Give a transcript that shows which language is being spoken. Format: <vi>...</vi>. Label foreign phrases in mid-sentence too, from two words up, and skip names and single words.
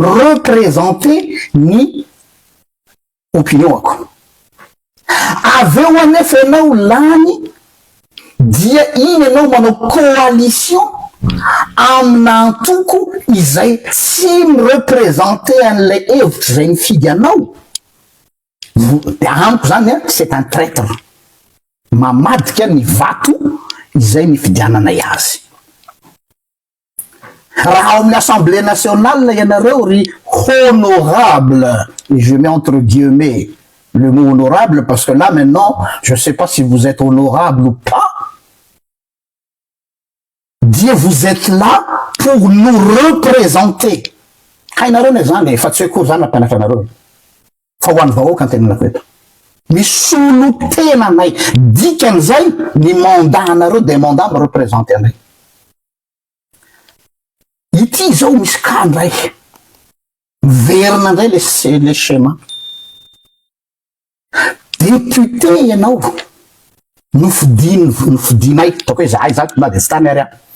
<mg>ny opinion ako aveo anefa ianao lany dia iny ianao manao coalition amina antoko izay tsy mirepresente an'le hevitry zay mifidy anao de amiko zany a</mg> <fr>c'est un traître</fr> <mg>mamadika ny vato izay mifidiananay azy raha ao amin'ny</mg> <fr>assemblée nationale</fr> <mg>ianareo ry</mg> <fr>honorable et je mets entre guillemets le mot honorable parce que là maintenant je sais pas si vous êtes honorable ou pas. Dieu vous êtes là pour nous représenter.</fr> <mg>Hainareo ne zany fa tsy hoe kory zany nampianatra anareo fa ho an'ny vahoaka antenanako eto misy olo tena anay dikan'izay ny mandat anareo de mandat mirepresente anay ity zao misy kandray miverina indray</mg> <fr>le schéma</fr> <mg>député ianao nofidinay ataoko hoe zahay zato na de tsy tany ary</mg>